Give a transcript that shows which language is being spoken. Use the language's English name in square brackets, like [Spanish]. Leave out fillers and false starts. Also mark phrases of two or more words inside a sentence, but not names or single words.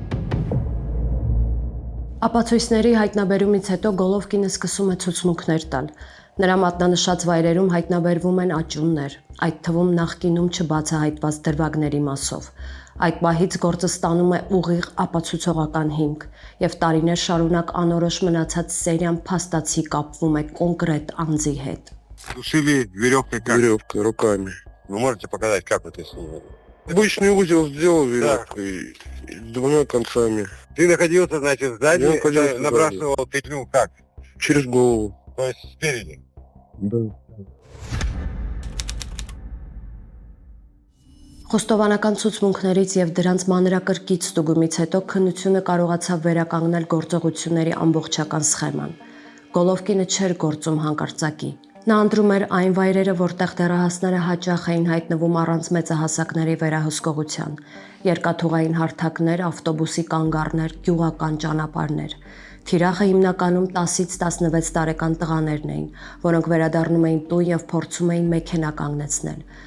[Armenian] Ապացույցների հայտնաբերումից հետո Գոլովկինը սկսում է ցուցմունքներ տալ։ Նրա մատնանշած վայրերում հայտնաբերվում են աճյուններ, այդ թվում նախկինում չբացահայտված դրվագների մասով։ Այդ պահից գործը ստանում է ուղիղ ապացուցողական հիմք, եւ տարիներ шарунակ անորոշ мնացած սերիան փաստացի капվում է կոնկրետ անձի հետ։ [Russian] Душили веревкой как? Веревкой, руками. Вы можете показать, как это снимали? Обычный узел сделал веревкой, с 2 концами. Ты находился, значит, сзади, Я находился набрасывал петлю как? Через голову. То есть спереди. Да. [Armenian] Խոստովանական ցուցմունքներից եւ դրանց մանրակրկիտ ստուգումից հետո քննությունը կարողացավ վերականգնել գործողությունների ամբողջական սխեման։ Գոլովկինը չէր գործում հանկարծակի։ Նա ընտրում էր այն վայրերը, որտեղ դեռահասները հաճախ էին հայտնվում առանց մեծահասակների վերահսկողության՝ երկաթուղային հարթակներ, ավտոբուսի կանգառներ, գյուղական ճանապարհներ։ Թիրախը հիմնականում 10-ից 16 տարեկան տղաներն էին, որոնք վերադառնում էին տուն եւ փորձում էին մեքենա կանգնեցնել։